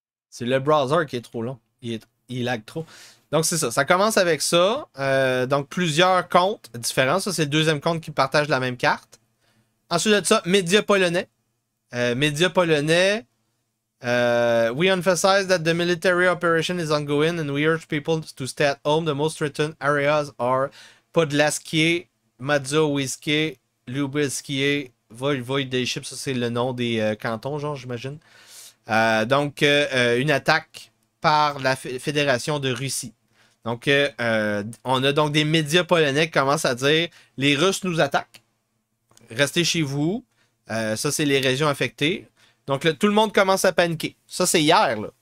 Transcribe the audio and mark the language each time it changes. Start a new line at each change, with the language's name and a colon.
French: C'est le browser qui est trop long. Il lag trop. Donc, c'est ça. Ça commence avec ça. Donc, plusieurs comptes différents. Ça, c'est le deuxième compte qui partage la même carte. Ensuite de ça, médias polonais. Médias polonais.
English: We emphasize that the military operation is ongoing and we urge people to stay at home. The most threatened areas are Podlaskie, Mazowieckie, Lubelskie, Voivodeship.
French: Ça, c'est le nom des cantons, genre, j'imagine. Donc, une attaque par la Fédération de Russie. Donc, on a donc des médias polonais qui commencent à dire les Russes nous attaquent. Restez chez vous. Ça, c'est les régions affectées. Donc, là, tout le monde commence à paniquer. Ça, c'est hier. Là.